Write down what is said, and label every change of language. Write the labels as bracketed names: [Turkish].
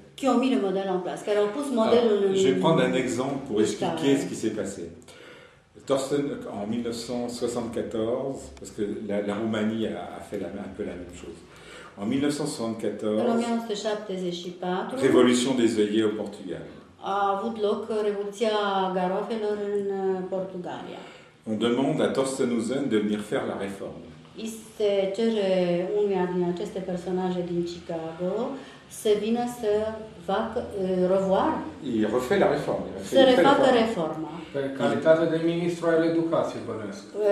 [French] Qui ont mis le modèle en place, [Romanian] care au pus modelul în... [French] Je vais prendre un exemple pour expliquer ce qui s'est passé. Torsten, en 1974, parce que la Roumanie a fait un peu la même chose. En 1974, [Romanian] În 1974 [French] révolution des œillets au Portugal. [Romanian] a avut loc Revoluția Garoafelor în Portugalia. [French] On demande à Torsten Husen de venir faire la réforme. [Romanian] Îi se cere unuia din aceste personaje din Chicago să vină să facă revoir, [French] Il refait la réforme. [Romanian] să refacă reforma. Pe calitate de ministru al educației, bănuiesc.